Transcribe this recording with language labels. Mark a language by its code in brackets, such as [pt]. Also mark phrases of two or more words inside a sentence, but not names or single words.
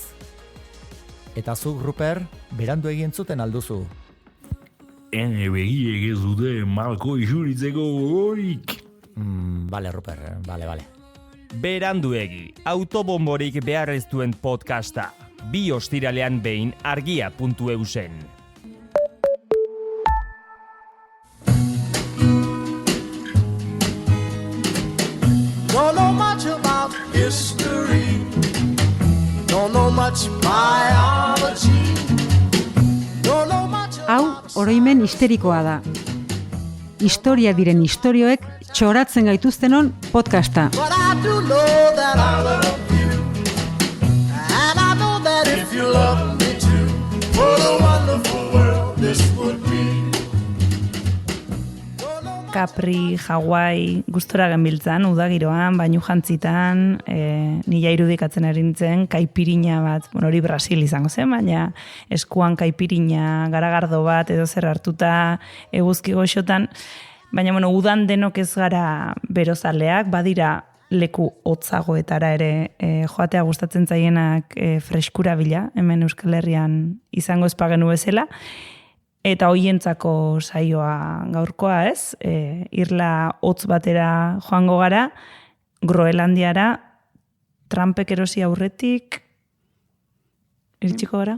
[eu] Eta zuk, Ruper, beranduegi entzuten alduzu. Ene begiek ez dute malko isuritzeko gogorik. Bale, Ruper, bale. Beranduegi, autobomborik behar ez duen podcasta. 2 ostiralean behin argia.eusen. [en] Don't know much about history. Don't know much biology. Don't know much [eu] Hau, oroimen histerikoa da. Historia diren istorioek txoratzen gaituztenon podcasta. [en] But I do know that I love you. And I know that if you love me too, what a wonderful world this would be. [eu] Capri, Hawaii, gustora genbiltzan, udagiroan, bainu jantzitan, nila irudikatzen erintzen, kaipirina bat, hori Brasil izango zen, baina eskuan kaipirina, garagardo bat, edo zer hartuta, eguzki goxotan, baina udan denok ez gara berozaleak, badira leku hotzagoetara ere joatea gustatzen zaienak freskura bila, hemen Euskal Herrian izango espagenu bezala, eta hoientzako saioa gaurkoa ez, irla hotz batera joango gara, Groenlandiara, Trumpek erosi aurretik, iritsiko gara?